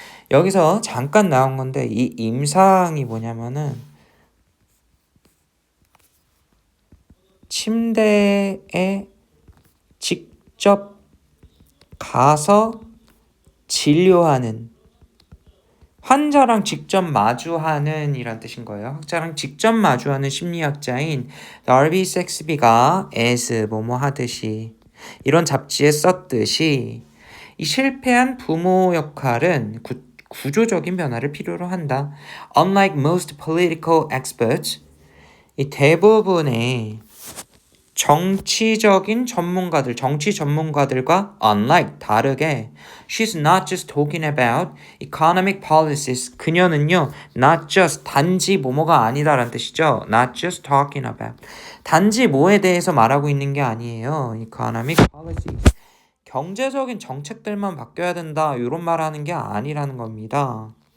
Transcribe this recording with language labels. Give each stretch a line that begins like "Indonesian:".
Korean: 여기서 잠깐 나온 건데 이 임상이 뭐냐면은 침대에 직접 가서 진료하는, 환자랑 직접 마주하는 이란 뜻인 거예요. 환자랑 직접 마주하는 심리학자인 다비 섹스비가 as 뭐뭐 하듯이 이런 잡지에 썼듯이 이 실패한 부모 역할은 구조적인 변화를 필요로 한다.
English: Unlike most political experts,
Korean: 이 대부분의 정치적인 전문가들, 정치 전문가들과
English: unlike,
Korean: 다르게
English: she's not just talking about economic policies.
Korean: 그녀는요,
English: not just,
Korean: 단지 뭐뭐가 아니다라는 뜻이죠.
English: not just talking about.
Korean: 단지 뭐에 대해서 말하고 있는 게 아니에요.
English: economic policies.
Korean: 경제적인 정책들만 바뀌어야 된다, 이런 말 하는 게 아니라는 겁니다.